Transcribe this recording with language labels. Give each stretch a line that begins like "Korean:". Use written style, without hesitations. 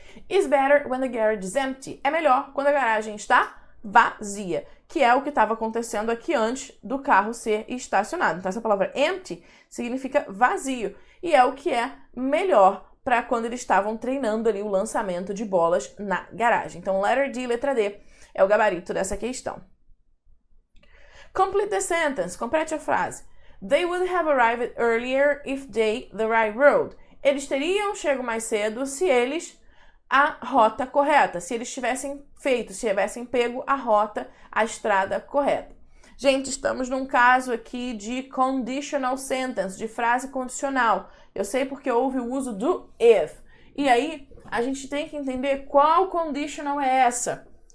English: Is better when the garage is empty,
Portuguese: é melhor quando a garagem está vazia, que é o que estava acontecendo aqui antes do carro ser estacionado. Então essa palavra empty significa vazio e é o que é melhor para quando eles estavam treinando ali o lançamento de bolas na garagem. Então
English: letter D,
Portuguese: letra D, é o gabarito dessa questão.
English: Complete the sentence,
Portuguese: complete a frase.
English: They would have arrived earlier if they the right road.
Portuguese: Eles teriam chegado mais cedo se eles a rota correta, se eles tivessem feito, se tivessem pego a rota, a estrada correta. Gente, estamos num caso aqui de conditional sentence, de frase condicional. Eu sei porque houve o uso do if. E aí, a gente tem que entender qual conditional é essa.